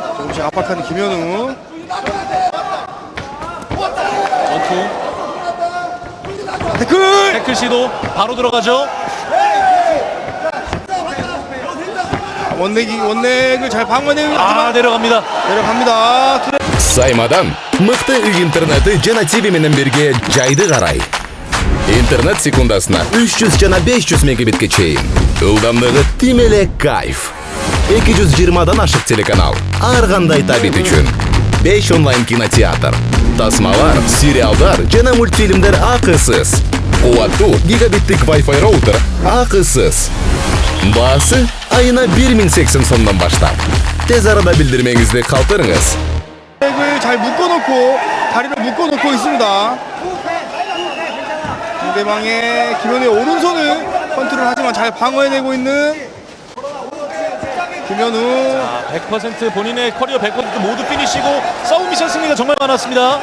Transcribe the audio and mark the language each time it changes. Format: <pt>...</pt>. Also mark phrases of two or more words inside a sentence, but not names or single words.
<ko>조금씩 압박하는 김현우. 원투 태클! 태클 시도 바로 들어가죠. 원렉을 잘 방어내고 아, 내려갑니다. 내려갑니다.</ko> <ky>Саймадан мыкты үй интернеты жана TV менен бирге жайды карай. Интернет секундасына 300 жана 500 мегабитке чейин. Ылдамдыгы тим эле кайф. 220дан ашык телеканал. Ар кандай табит үчүн. 5 онлайн кинотеатр. Тасмалар, сериалдар жана мультфильмдер акысыз. Кубаттуу гигабиттик Wi-Fi роутер акысыз. Баасы айына 1080 сомдон баштап. Тез арада билдирмеңизди калтырыңыз.</ky> <ko>을 잘 묶어놓고 다리를 묶어놓고 있습니다. 상대방의 김현우의 오른손을 컨트롤하지만 잘 방어해내고 있는 김현우. 100% 본인의 커리어 100% 모두 피니시고 서브미션 승리가 정말 많았습니다.</ko>